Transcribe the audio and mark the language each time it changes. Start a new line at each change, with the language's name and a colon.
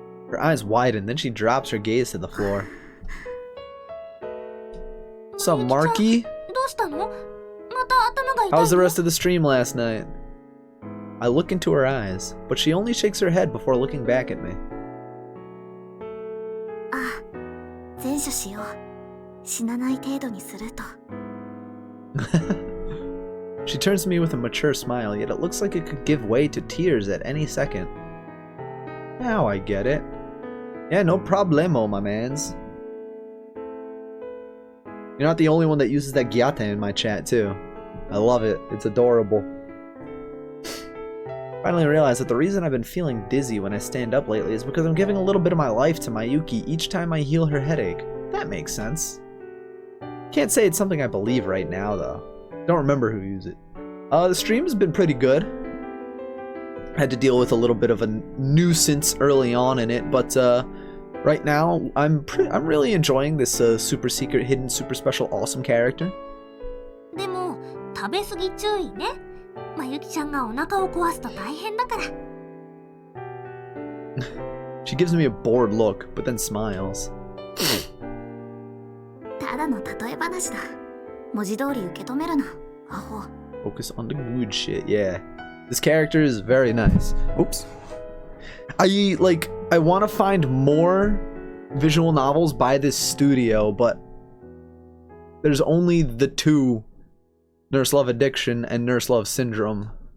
English: Her eyes widen, then she drops her gaze to the floor. What's up, Marky?
Japanese: どうしたの？また頭が痛いの？
English: How was the rest of the stream last night? I look into her eyes, but she only shakes her head before looking back at me.
Japanese: ああ、善処しよう。死なない程度にすると。
English: She turns to me with a mature smile, yet it looks like it could give way to tears at any second. Now I get it. Yeah, no problemo, my mans. You're not the only one that uses that gyate in my chat, too. I love it. It's adorable. Finally realized that the reason I've been feeling dizzy when I stand up lately is because I'm giving a little bit of my life to Mayuki each time I heal her headache. That makes sense. Can't say it's something I believe right now, though. Don't remember who used it. The stream has been pretty good. Had to deal with a little bit of a nuisance early on in it, but right now I'm really enjoying this super secret, hidden, super special, awesome character.
Japanese: でも食べ過ぎ注意ね。まゆきちゃんがお腹を壊すと大変だから。
English: She gives me a bored look, but then smiles.
Japanese: ただの例え話だ。文字通り受け止めるな、アホ。
English: Focus on the good shit, yeah. This character is very nice. Oops. I want to find more visual novels by this studio, but there's only the two, Nurse Love Addiction and Nurse Love Syndrome.